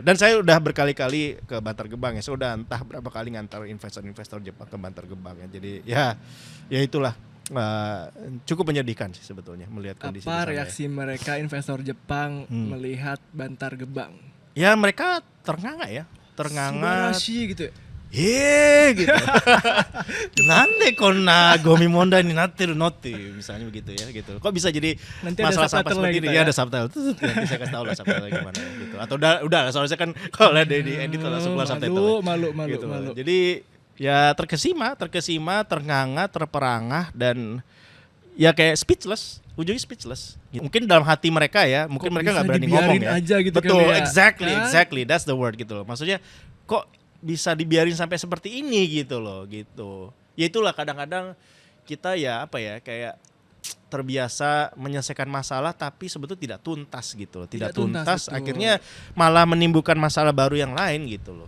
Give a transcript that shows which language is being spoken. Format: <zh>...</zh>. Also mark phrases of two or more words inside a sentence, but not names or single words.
<id>Dan saya udah berkali-kali ke Bantar Gebang ya. Saya udah entah berapa kali ngantar investor-investor Jepang ke Bantar Gebang ya. Jadi ya itulah. Cukup menyedihkan sih sebetulnya melihat kondisi di sana. Apa reaksi mereka investor Jepang melihat Bantar Gebang? Ya mereka ternganga. Subarashi gitu ya. Gitu.</id> <ja>なんでこんなゴミ問題になってるのっていう</ja> <id>misalnya begitu ya gitu. Kok bisa jadi Nanti masalah ada sampah subtitle seperti ini? kita Ya ada subtitle. Nanti saya kasih tahu lah subtitle gimana gitu. Atau udah soalnya kan kalau ada di edit langsung keluar subtitle. Malu. Gitu. Jadi ya terkesima, ternganga, terperangah, dan ya kayak speechless. Ujungnya speechless. Mungkin dalam hati mereka ya, mungkin mereka nggak berani ngomong ya. Aja gitu. Betul, kali ya.</id> <en>exactly, that's the word</en> <id>gitu loh. Maksudnya kok bisa dibiarin sampai seperti ini gitu loh, gitu. Ya itulah kadang-kadang kita kayak terbiasa menyelesaikan masalah tapi sebetulnya tidak tuntas gitu loh. Tidak tuntas, akhirnya malah menimbulkan masalah baru yang lain gitu loh.</id>